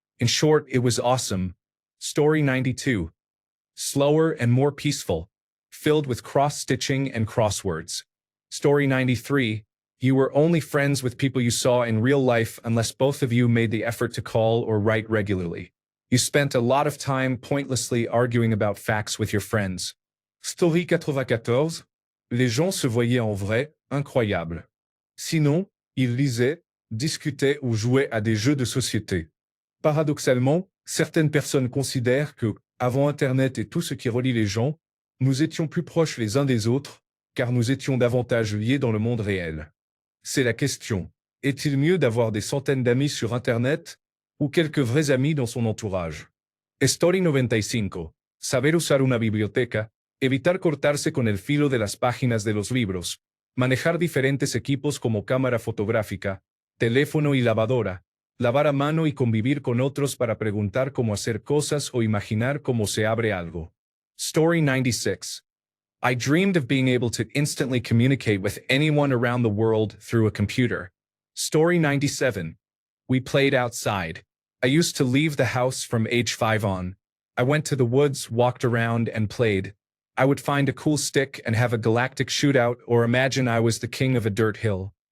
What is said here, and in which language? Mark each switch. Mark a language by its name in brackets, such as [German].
[English] In short, it was awesome. Story 92. Slower and more peaceful, filled with cross-stitching and crosswords. Story 93. You were only friends with people you saw in real life unless both of you made the effort to call or write regularly. You spent a lot of time pointlessly arguing about facts with your friends. Story 94. [French] Les gens se voyaient en vrai, incroyable. Sinon, ils lisaient, discutaient ou jouaient à des jeux de société. Paradoxalement, certaines personnes considèrent que, avant Internet et tout ce qui relie les gens, nous étions plus proches les uns des autres, car nous étions davantage liés dans le monde réel. C'est la question. Est-il mieux d'avoir des centaines d'amis sur Internet ou quelques vrais amis dans son entourage? [English] Story 95. [Spanish] Saber usar una biblioteca, evitar cortarse con el filo de las páginas de los libros, manejar diferentes equipos como cámara fotográfica, teléfono y lavadora, lavar a mano y convivir con otros para preguntar cómo hacer cosas o imaginar cómo se abre algo. [English] Story 96. I dreamed of being able to instantly communicate with anyone around the world through a computer. Story 97. We played outside. I used to leave the house from age 5 on. I went to the woods, walked around, and played. I would find a cool stick and have a galactic shootout or imagine I was the king of a dirt hill.